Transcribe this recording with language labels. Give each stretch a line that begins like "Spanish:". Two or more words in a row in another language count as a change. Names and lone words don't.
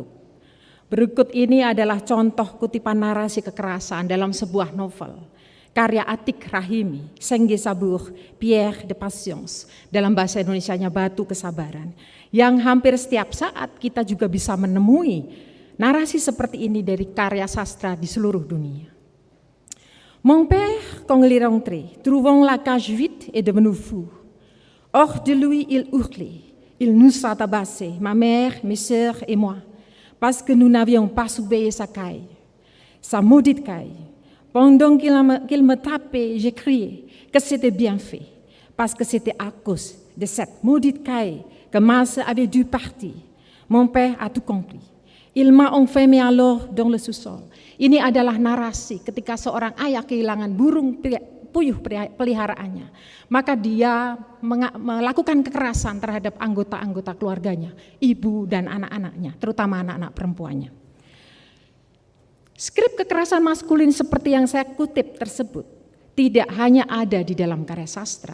Indonesian: Berikut ini adalah contoh kutipan narasi kekerasan dalam sebuah novel, karya Atik Rahimi, Sengge Sabour, Pierre de Patience, dalam bahasa Indonesianya Batu Kesabaran, yang hampir setiap saat kita juga bisa menemui narasi seperti ini dari karya sastra di seluruh dunia.
French: Mon père, quand il est rentré, trouvant la cage vide, est devenu fou. Hors de lui, il hurlait. Il nous a tabassés, ma mère, mes sœurs et moi, parce que nous n'avions pas surveillé sa caille, sa maudite caille. Pendant qu'il me tapait, j'ai crié que c'était bien fait, parce que c'était à cause de cette maudite caille que Mars avait dû partir. Mon père a tout compris. Il m'a enfermé alors dans le sous-sol.
Indonesian: Ini adalah narasi ketika seorang ayah kehilangan burung puyuh peliharaannya. Maka dia melakukan kekerasan terhadap anggota-anggota keluarganya, ibu dan anak-anaknya, terutama anak-anak perempuannya. Skrip kekerasan maskulin seperti yang saya kutip tersebut tidak hanya ada di dalam karya sastra.